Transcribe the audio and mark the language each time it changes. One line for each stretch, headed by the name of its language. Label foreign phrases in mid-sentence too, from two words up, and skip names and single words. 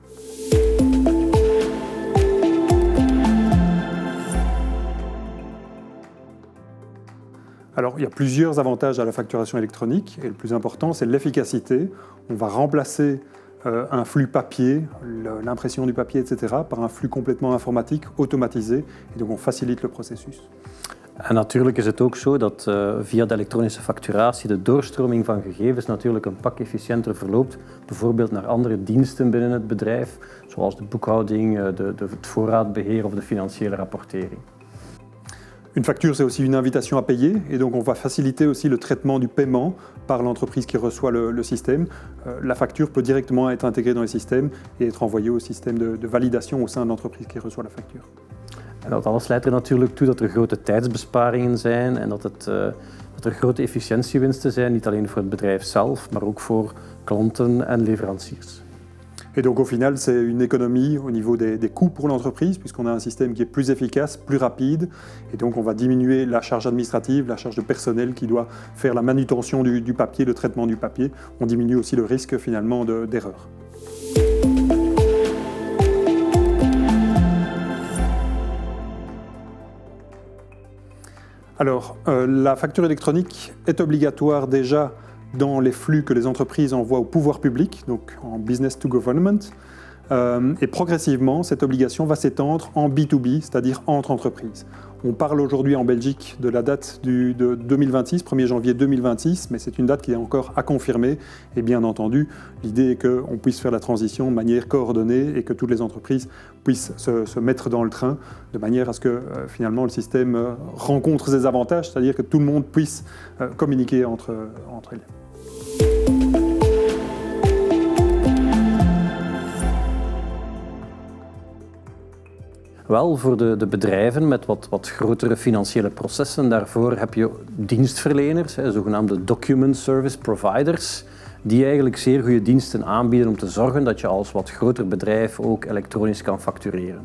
French: Alors, il y a plusieurs avantages à la facturation électronique et le plus important, c'est l'efficacité. On va remplacer un flux papier, l'impression du papier, etc., par un flux complètement informatique, automatisé. Et donc, on facilite le processus.
Dutch: En natuurlijk is het ook zo dat via de elektronische facturatie de doorstroming van gegevens natuurlijk een pak efficiënter verloopt, bijvoorbeeld naar andere diensten binnen het bedrijf, zoals de boekhouding, het voorraadbeheer of de financiële rapportering.
French: Une facture, c'est aussi une invitation à payer, et donc on va faciliter aussi le traitement du paiement par l'entreprise qui reçoit le système. La facture peut directement être intégrée dans le système et être envoyée au système de validation au sein de l'entreprise qui reçoit la facture. En dat alles leidt er natuurlijk toe dat er grote tijdsbesparingen zijn en dat er grote efficiëntiewinsten zijn, niet alleen voor het bedrijf zelf, maar ook voor klanten en leveranciers. Et donc au final, c'est une économie au niveau des coûts pour l'entreprise, puisqu'on a un système qui est plus efficace, plus rapide, et donc on va diminuer la charge administrative, la charge de personnel qui doit faire la manutention du papier, le traitement du papier. On diminue aussi le risque finalement d'erreur. Alors, la facture électronique est obligatoire déjà dans les flux que les entreprises envoient au pouvoir public, donc en
English: business to government.
French: Et progressivement, cette obligation va s'étendre en B2B, c'est-à-dire entre entreprises. On parle aujourd'hui en Belgique de la date de 2026, 1er janvier 2026, mais c'est une date qui est encore à confirmer. Et bien entendu, l'idée est qu'on puisse faire la transition de manière coordonnée et que toutes les entreprises puissent se mettre dans le train de manière à ce que finalement le système rencontre ses avantages, c'est-à-dire que tout le monde puisse communiquer entre elles.
Dutch: Wel, voor de bedrijven met wat grotere financiële processen, daarvoor heb je dienstverleners, zogenaamde
English: document service providers,
Dutch: die eigenlijk zeer goede diensten aanbieden om te zorgen dat je als wat groter bedrijf ook elektronisch kan factureren.